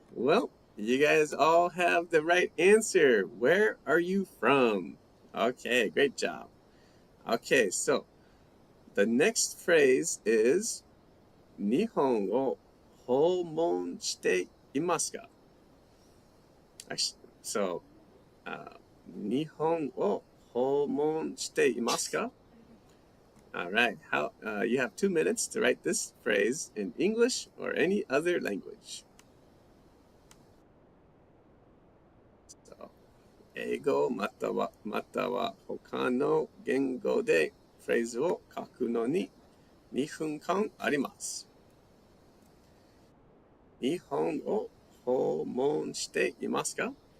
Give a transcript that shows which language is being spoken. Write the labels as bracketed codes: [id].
[en] Well, you guys all have the right answer. Where are you from? Okay, great job. Okay, so the next phrase is [ja] 日本を訪問していますか? [en] So, [ja] 日本を訪問していますか? [en] All right. You have 2 minutes to write this phrase in English or any other language. So, [ja] 英語または他の言語でフレーズを書くのに2分間あります。日本を訪問していますか?